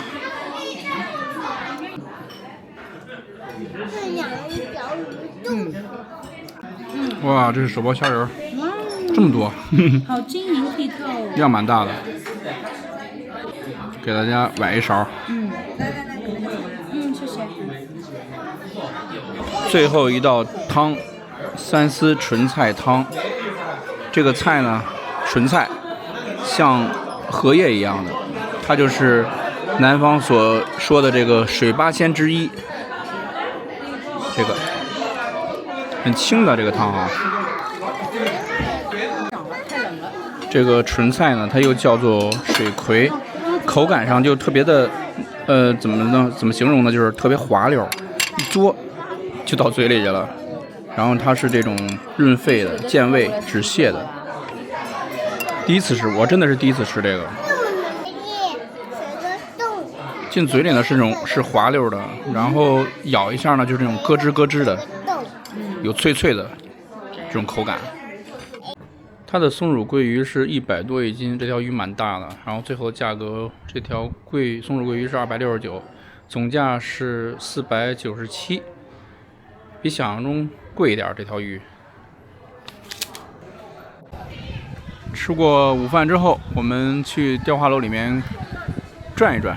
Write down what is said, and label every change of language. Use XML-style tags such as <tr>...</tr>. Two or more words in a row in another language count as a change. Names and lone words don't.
<zh>哇，这是手剥虾仁，这么多，好晶莹剔透，量蠻大的。給大家崴一勺。來，謝謝。最後一道湯，三絲純菜湯。這個菜呢，純菜，像荷葉一樣的，它就是南方所說的這個水八仙之一。這個很清的這個湯啊。這個純菜呢，它又叫做水葵，口感上就特別的，怎麼形容呢？就是特別滑溜，一嘬就到嘴裡去了。然後它是這種潤肺的、健胃止瀉的。第一次吃，我真的是第一次吃這個。進嘴裡呢是滑溜的，然後咬一下呢就是這種咯吱咯吱的，有脆脆的這種口感。它的松鼠桂魚是100多一斤，這條魚蠻大的。然後最後價格，這條松鼠桂魚是269，總價是497，比想象中貴一點。這條魚。吃過午飯之後，我們去雕花樓裡面轉一轉。</zh>